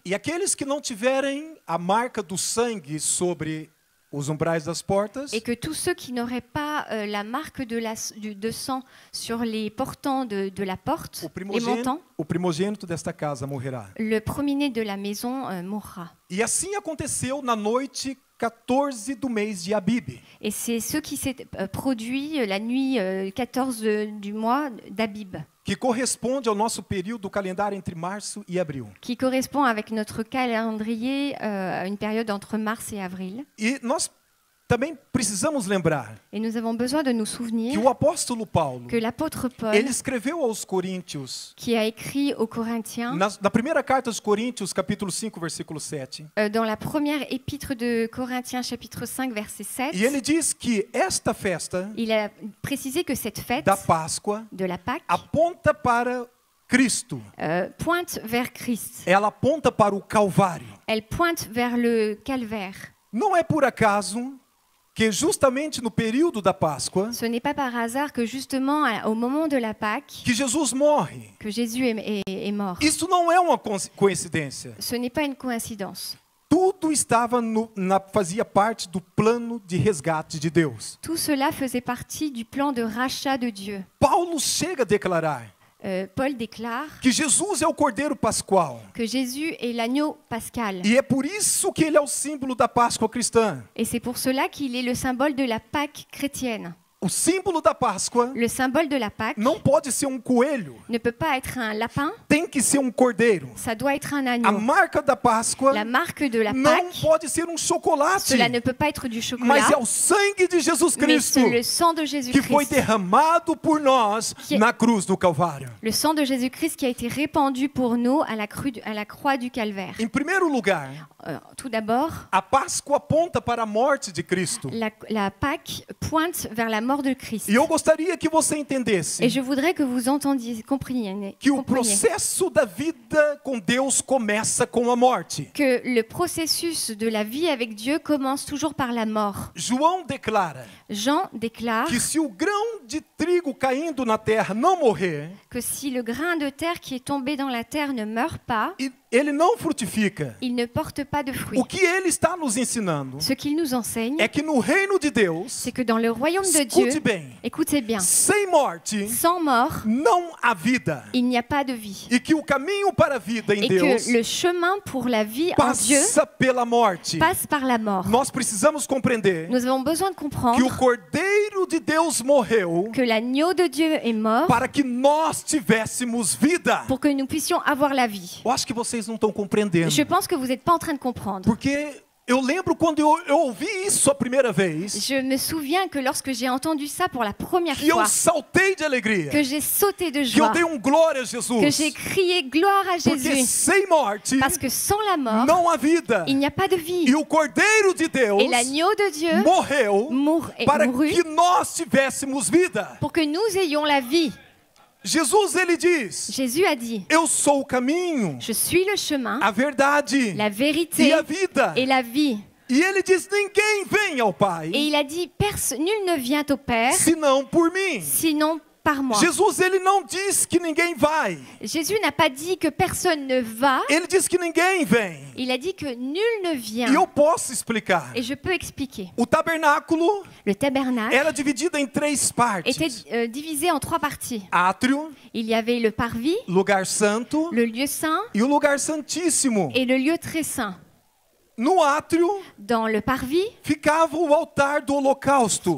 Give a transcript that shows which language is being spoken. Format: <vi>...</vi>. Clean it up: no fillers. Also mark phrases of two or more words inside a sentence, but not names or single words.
<pt>E aqueles que não tiverem a marca do sangue sobre os umbrais das portas,</pt> <fr>Et que tous ceux qui n'auraient pas la marque de sang sur les portants de la porte, les montants,</fr> <pt>o primogênito desta casa morrerá.</pt> <fr>le premier-né de la maison mourra.</fr> <pt>E assim aconteceu na noite 14 do mês de Abib.</pt> <fr>Et c'est ce qui s'est produit la nuit 14 du mois d'Abib,</fr> <pt>Que corresponde ao nosso período do calendário entre março e abril.</pt> <fr>qui correspond avec notre calendrier à une période entre mars et avril.</fr> <pt>E nós também precisamos lembrar</pt> <fr>Et nous avons besoin de nous souvenir</fr> <pt>que o apóstolo Paulo,</pt> <fr>que l'apôtre Paul,</fr> <pt>ele escreveu aos Coríntios,</pt> <fr>qui a écrit aux Corinthiens,</fr> <pt>na primeira carta aos Coríntios, capítulo 5, versículo 7,</pt> <fr>dans la première épître de Corinthiens, chapitre 5, verset 7,</fr> <pt>e ele diz que esta festa</pt> <fr>il a précisé que cette fête</fr> <pt>da Páscoa</pt> <fr>de la Pâque</fr> <pt>aponta para Cristo.</pt> <fr>pointe vers Christ.</fr> <pt>Ela aponta para o Calvário.</pt> <fr>Elle pointe vers le calvaire.</fr> <pt>Não é por acaso que justamente no período da Páscoa</pt> <fr>Ce n'est pas par hasard que justement au moment de la Pâque,</fr> <pt>que Jesus morre.</pt> <fr>que Jésus est mort.</fr> <pt>Isso não é uma coincidência.</pt> <fr>Ce n'est pas une coïncidence.</fr> <pt>Tudo estava fazia parte do plano de resgate de Deus.</pt> <fr>Tout cela faisait partie du plan de rachat de Dieu.</fr> <pt>Paulo chega a declarar</pt> <fr>Paul déclare</fr> <pt>que Jesus é o Cordeiro Pascual.</pt> <fr>que Jésus est l'agneau pascal.</fr> <pt>E é por isso que ele é o símbolo da Páscoa cristã.</pt> <fr>Et c'est pour cela qu'il est le symbole de la Pâque chrétienne.</fr> <pt>O símbolo da Páscoa</pt> <fr>Le symbole de la Pâque</fr> <pt>não pode ser um coelho,</pt> <fr>ne peut pas être un lapin,</fr> <pt>tem que ser um cordeiro.</pt> <fr>ça doit être un</fr> <pt>A</pt> <fr>agneau.</fr> <pt>marca da Páscoa</pt> <fr>La marque de la</fr> <pt>não</pt> <fr>Pâque,</fr> <pt>pode ser um chocolate,</pt> <fr>cela ne peut pas être du</fr> <pt>mas</pt> <fr>chocolat,</fr> <pt>é o sangue de Jesus</pt> <fr>mais</fr> <pt>Cristo</pt> <fr>c'est le sang de</fr> <pt>que foi</pt> <fr>Jésus-Christ.</fr> <pt>derramado por nós</pt> <fr>Que-</fr> <pt>na cruz do Calvário.</pt> <fr>Le sang de Jésus-Christ qui a été répandu pour nous à la croix du Calvaire.</fr> <pt>Em primeiro lugar,</pt> <fr>Tout d'abord,</fr> <pt>a Páscoa aponta para a morte de Cristo.</pt> <fr>la Pâque pointe vers la mort de Christ.</fr> <pt>E eu gostaria que você entendesse</pt> <fr>Et je voudrais que vous entendiez, compreniez</fr> <pt>que o processo da vida com Deus começa com a morte.</pt> <fr>que le processus de la vie avec Dieu commence toujours par la mort.</fr> <pt>João declara</pt> <fr>Jean déclare</fr> <pt>que se o grão de trigo caindo na terra não morrer,</pt> <fr>que si le grain de terre qui est tombé dans la terre ne meurt pas,</fr> <pt>ele não frutifica.</pt> <fr>il ne porte pas de fruits.</fr> <pt>O que ele está nos ensinando</pt> <fr>Ce qu'il nous enseigne,</fr> <pt>é que no reino de Deus,</pt> <fr>c'est que dans le royaume de Dieu,</fr> <pt>escute bem,</pt> <fr>écoutez bien,</fr> <pt>sem morte</pt> <fr>sans mort,</fr> <pt>não há vida.</pt> <fr>il n'y a pas de vie.</fr> <pt>E que o caminho para a vida em</pt> <fr>Et</fr> <pt>Deus</pt> <fr>que le chemin pour la vie en Dieu</fr> <pt>passa pela morte.</pt> <fr>passe par la mort.</fr> <pt>Nós precisamos compreender</pt> <fr>Nous avons besoin de</fr> <pt>que o</pt> <fr>comprendre</fr> <pt>Cordeiro de Deus morreu</pt> <fr>que l'agneau de Dieu est mort</fr> <pt>para que nós tivéssemos vida.</pt> <fr>pour que nous puissions avoir la vie.</fr> <pt>Eu acho que vocês não estão compreendendo.</pt> <fr>Je pense que vous n'êtes pas en train de comprendre.</fr> <pt>Porque eu lembro quando eu ouvi isso a primeira vez,</pt> <fr>Je me souviens que lorsque j'ai entendu ça pour la première</fr> <pt>que eu</pt> <fr>fois,</fr> <pt>saltei de alegria,</pt> <fr>que j'ai sauté de</fr> <pt>que eu</pt> <fr>joie,</fr> <pt>dei glória a</pt> <fr>que</fr> <pt>Jesus.</pt> <fr>j'ai crié gloire à</fr> <pt>Porque</pt> <fr>Jésus,</fr> <pt>sem morte</pt> <fr>parce que sans la mort,</fr> <pt>não há vida.</pt> <fr>il n'y a pas de vie.</fr> <pt>E o Cordeiro de Deus</pt> <fr>Et l'agneau de Dieu</fr> <pt>morreu para</pt> <fr>mourut</fr> <pt>que nós tivéssemos vida.</pt> <fr>pour que nous ayons la vie.</fr> <pt>Jesus, ele diz:</pt> <fr>Jésus a dit,</fr> <pt>eu sou o caminho,</pt> <fr>je suis le chemin,</fr> <pt>a verdade</pt> <fr>la</fr> <pt>e</pt> <fr>vérité</fr> <pt>a vida.</pt> <fr>et la vie.</fr> <pt>E ele diz: ninguém vem ao Pai</pt> <fr>Et il a dit, nul ne vient au Père,</fr> <pt>senão por mim.</pt> <fr>sinon par moi.</fr> <pt>Jesus, ele não diz que ninguém vai.</pt> <fr>Jésus n'a pas dit que personne ne va,</fr> <pt>Ele diz que ninguém vem.</pt> <fr>il a dit que nul ne</fr> <pt>E</pt> <fr>vient.</fr> <pt>eu posso explicar.</pt> <fr>Et je peux expliquer.</fr> <pt>O tabernáculo</pt> <fr>Le tabernacle</fr> <pt>era dividido em 3 partes:</pt> <fr>était divisé en 3 parties.</fr> <pt>átrio,</pt> <fr>Il y avait le parvis,</fr> <pt>lugar santo</pt> <fr>le lieu saint</fr> <pt>e o lugar santíssimo.</pt> <fr>et le lieu très saint.</fr> <pt>No átrio</pt> <fr>Dans le parvis,</fr> <pt>ficava o altar do holocausto,</pt>